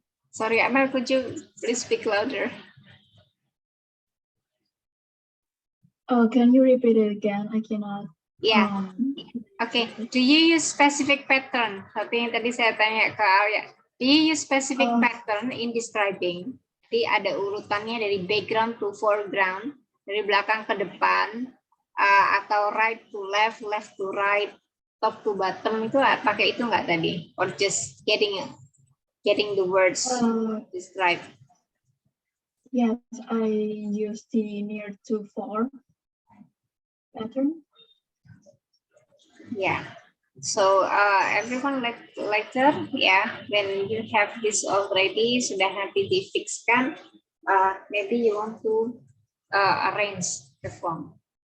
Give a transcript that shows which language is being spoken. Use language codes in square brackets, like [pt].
[en] Sorry, Amel, could you please speak louder? Oh, can you repeat it again? I cannot. Yeah. Okay. Do you use specific pattern? [id] Seperti yang tadi saya tanya ke Arya. [en] Do you use specific pattern in describing? [id] Jadi ada urutannya dari background to foreground, dari belakang ke depan, atau [en] right to left, left to right, top to bottom, [id] itu pakai itu nggak tadi? [en] Or just getting the words described? Yes, I use the near to far pattern. Yeah. So everyone later, yeah, when you have this already, [id] sudah nanti difixkan, [en] maybe you want to arrange the form.